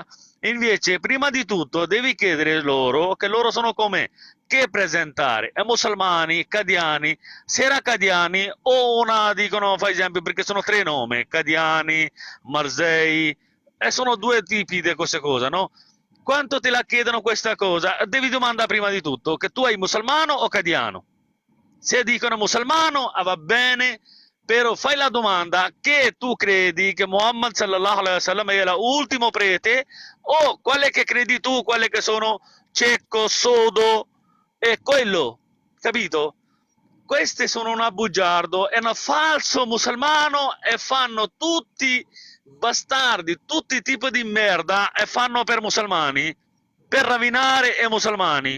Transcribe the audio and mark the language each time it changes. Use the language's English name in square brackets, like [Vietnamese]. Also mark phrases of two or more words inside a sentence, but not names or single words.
[Italian] Invece, prima di tutto, devi chiedere loro che loro sono come che presentare ai musulmani, Qadyani, se era Qadyani o una, dicono, fa esempio, perché sono 3 nomi, Qadyani, Marzei, e sono 2 tipi di queste cose, no? Quanto te la chiedono questa cosa? Devi domandare prima di tutto che tu hai musulmano o Qadyano. Se dicono musulmano, va bene, però fai la domanda che tu credi che Muhammad [Arabic] صلى الله عليه وسلم [Italian] è l'ultimo prete o quale che credi tu, quale che sono cieco, sordo e quello, capito? Questi sono un bugiardo, è un falso musulmano e fanno tutti bastardi, tutti i tipi di merda e fanno per musulmani, per rovinare i musulmani.